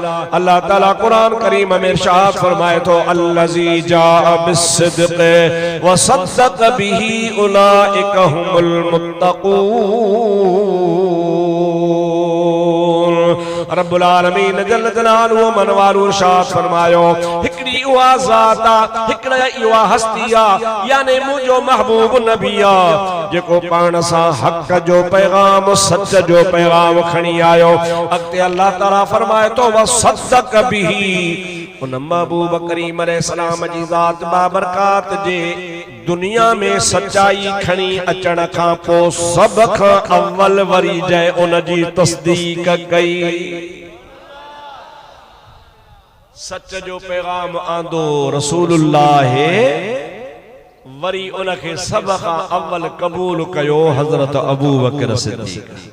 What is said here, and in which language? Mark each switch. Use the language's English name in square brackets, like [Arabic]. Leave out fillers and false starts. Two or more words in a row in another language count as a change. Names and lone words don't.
[Sindhi] अल्लाह ताला कुरान करीम में इरशाद फरमाए तो [Arabic] الذي جاء بالصدق وصدق به أولئك هم المتقون. [Sindhi] रब्बुल आलमीन जल्ल जलालुहु मनवारु इरशाद फरमायो हिकड़ी उहा ज़ात आ, हिकड़ा इहा हस्ती आ, यानी मुंहिंजो महबूब नबी आ जेको पाण सां हक़ जो पैगाम सच जो पैगाम खणी आयो। अॻिते अल्लाह ताला फरमाए तो [Arabic] وصدق به, [Sindhi] उन महबूब करीम अलैहिस्सलाम जी ज़ात बाबरकात जे दुनिया में सच्चाई खणी अचण खां पोइ सब खां अव्वल वरी जंहिं उन जी तस्दीक कई, सच जो पैगाम आंदो रसूलुल्लाह, वरी उनखे सब खां अव्वल कबूल कयो हज़रत अबू बकर सिद्दीक़।